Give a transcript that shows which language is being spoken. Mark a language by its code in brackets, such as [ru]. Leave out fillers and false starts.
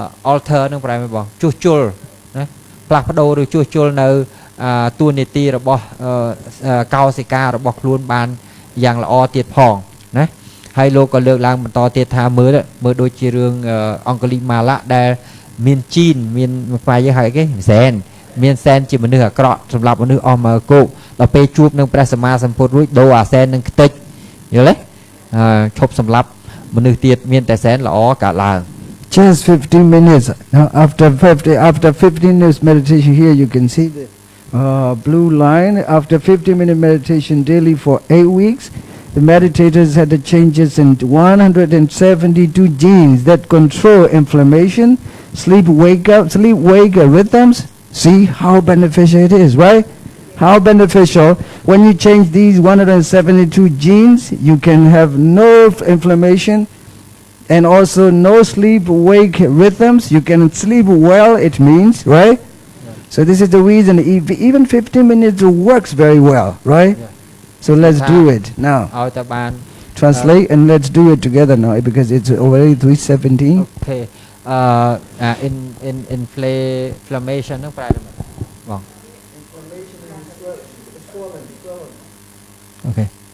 [km] alter នឹងប្រែមកបងជួសជុលណាផ្លាស់ប្ដូរឬជួសជុលនៅតួនាទីរបស់កោសិការបស់ខ្លួនបានយ៉ាងល្អទៀតផងណាហើយលោកក៏លើកឡើងបន្តទៀតថាមើលដូចជារឿងអង្គលីម៉ាឡាដែលមានជីនមានផ្នែកយើងហៅគេសែនមានសែនជាមនុស្សអាក្រក់សម្រាប់មនុស្សអស់មកគោកដល់ពេលជួបនឹងព្រះសម្មាសម្ពុទ្ធរួចដូរអាសែននឹងខ្ទេចយល់ទេឈប់សម្រាប់មនុស្សទៀតមានតែសែនល្អកើតឡើង [en] Just 15 minutes. Now after 15 minutes meditation here you can see the blue line. After 15-minute meditation daily for 8 weeks, the meditators had the changes in 172 genes that control inflammation, sleep-wake rhythms. See how beneficial it is, right? How beneficial. When you change these 172 genes, you can have no inflammation and also no sleep-wake rhythms. You can sleep well, it means, right? Yeah. So this is the reason even 15 minutes works very well, right? Yeah. So let's do it now. Translate and let's do it together now because it's already 3:17. Okay. Inflammation [km] នឹងប្រែទៅបង [en] Inflammation is swollen. Okay.